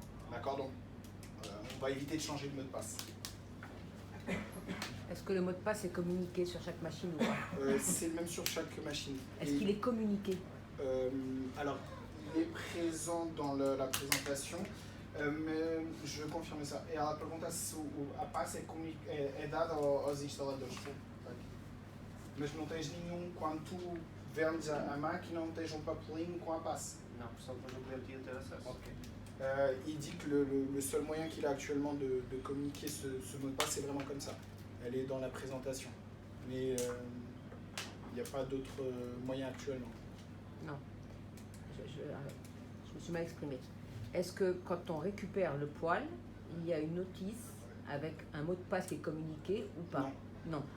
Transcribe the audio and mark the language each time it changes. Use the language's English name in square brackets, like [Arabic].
[French] D'accord, donc on va éviter de changer le mot de passe. Est-ce que le mot de passe est communiqué sur chaque machine ou pas? C'est le même sur chaque machine. Est-ce qu'il est communiqué? Alors, il est présent dans la présentation, mas je vais confirmer ça. [Portuguese] E ela pergunta se a passe é dada aos instaladores. Mas não tens nenhum, quando tu vendes a máquina, não tens papelinho com a passe. Não, só depois o cliente ia ter acesso. Ok. [French] Il dit que le seul moyen qu'il a actuellement de communiquer ce mot de passe, c'est vraiment comme ça. Elle est dans la présentation. Mais il n'y a pas d'autre moyen actuellement. Non. Je me suis mal exprimée. Est-ce que quand on récupère le poil, il y a une notice avec un mot de passe qui est communiqué ou pas? Non.